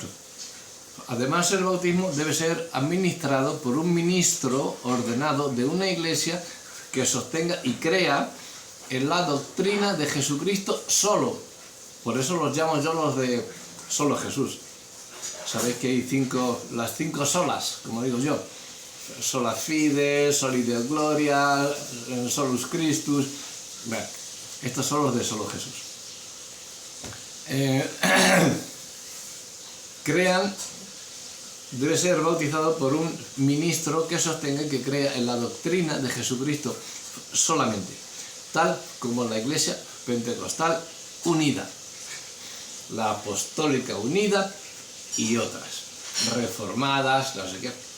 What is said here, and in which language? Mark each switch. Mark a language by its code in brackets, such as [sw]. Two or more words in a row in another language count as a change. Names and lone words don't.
[es] Además, el bautismo debe ser administrado por un ministro ordenado de una iglesia que sostenga y crea en la doctrina de Jesucristo solo. Por eso los llamo yo los de solo Jesús. Sabéis que hay las 5 solas, como digo yo. [la] Sola fide, soli Deo gloria, solus Christus. [es] Bueno, estos son los de solo Jesús. Debe ser bautizado por un ministro que sostenga y que crea en la doctrina de Jesucristo solamente, tal como la Iglesia Pentecostal unida, la Apostólica unida y otras, reformadas, no sé qué.